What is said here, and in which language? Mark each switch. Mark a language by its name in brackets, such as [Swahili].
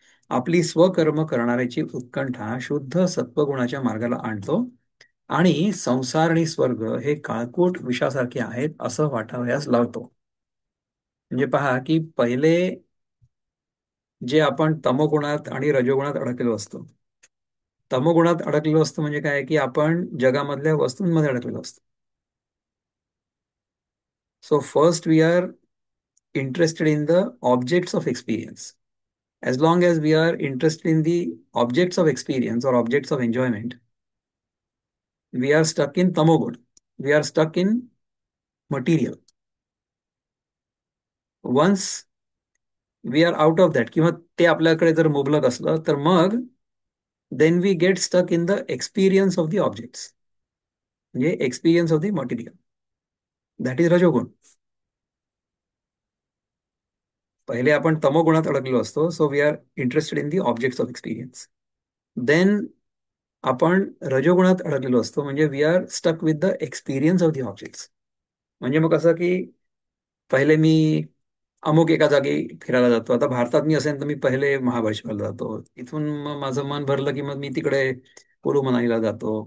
[Marathi] आपली स्वकर्म करणाऱ्याची उत्कंठा शुद्ध सत्वगुणाच्या मार्गाला आणतो आणि संसार आणि स्वर्ग हे काळकूट विषासारखे आहेत असं वाटावयास लावतो. म्हणजे पहा की पहिले जे आपण तमोगुणात आणि रजोगुणात अडकलेलो असतो. तमोगुणात अडकलेलो असतो म्हणजे काय की आपण जगामधल्या वस्तूंमध्ये अडकलेलो असतो. [English] So first we are interested in the objects of experience. As long as we are interested in the objects of experience or objects of enjoyment, we are stuck in tamogun. We are stuck in material. Once we are out of that, [Marathi] किंवा ते आपल्याकडे जर मुबलक असलं तर मग [English] then we get stuck in the experience of the objects. [Marathi] म्हणजे [English] experience of the material. That is rajogun. [Marathi] पहिले आपण तमोगुणात अडकलेलो असतो. [English] So we are interested in the objects of experience. Then [Marathi] आपण रजोगुणात अडकलेलो असतो म्हणजे [English] We are stuck with the experience of the objects. [Marathi] म्हणजे मग असं की पहिले मी अमुक एका जागी फिरायला जातो. आता भारतात मी असेल तर मी पहिले महाबळेश्वरला जातो. तिथून मग माझं मन भरलं की मग मी तिकडे कुलू मनालीला जातो.